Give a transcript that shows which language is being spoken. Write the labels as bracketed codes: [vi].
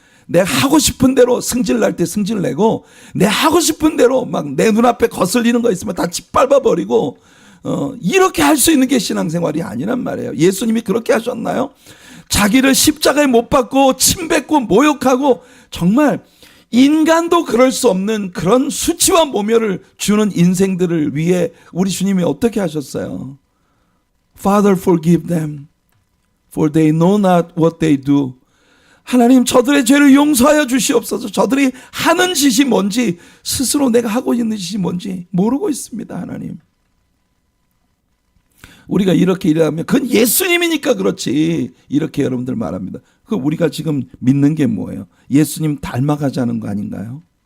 [ko] 내가 하고 싶은 대로 승질 날 때 승질 내고 내 하고 싶은 대로 막 내 눈앞에 거슬리는 거 있으면 다 짓밟아버리고 이렇게 할 수 있는 게 신앙생활이 아니란 말이에요. 예수님이 그렇게 하셨나요? 자기를 십자가에 못 박고 침뱉고 모욕하고 정말 인간도 그럴 수 없는 그런 수치와 모멸을 주는 인생들을 위해 우리 주님이 어떻게 하셨어요? [en] Father, forgive them, for they know not what they do. [ko] 하나님 저들의 죄를 용서하여 주시옵소서. 저들이 하는 짓이 뭔지 스스로 내가 하고 있는 짓이 뭔지 모르고 있습니다. 하나님. 우리가 이렇게 일하면 그건 예수님이니까 그렇지 이렇게 여러분들 말합니다. 그 우리가 지금 믿는 게 뭐예요? 예수님 닮아가자는 거 아닌가요?